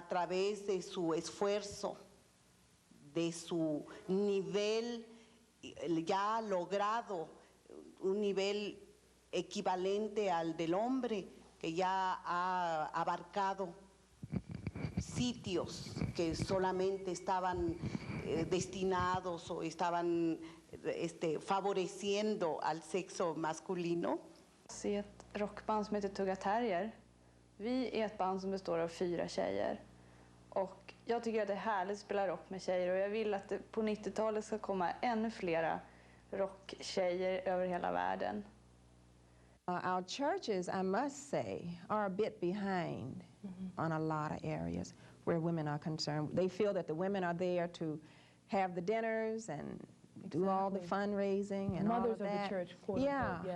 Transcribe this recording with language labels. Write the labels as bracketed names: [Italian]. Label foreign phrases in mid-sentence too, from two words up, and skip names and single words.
[Spanish] través de su esfuerzo, de su nivel ya logrado, un nivel equivalente al del hombre, que ya ha abarcado sitios que solamente estaban destinados o estaban favoreciendo al sexo masculino. [Swedish] Det är ett rockband som heter Tugga Terrier. Vi är ett band som består av 4 tjejer. Och jag tycker att det är härligt att spela rock med tjejer, och jag vill att det på 90-talet ska komma ännu flera rocktjejer över hela världen. [English] Our churches, I must say, are a bit behind on a lot of areas where women are concerned. They feel that the women are there to have the dinners and do all the fundraising and all of that. Mothers of the church, quote unquote,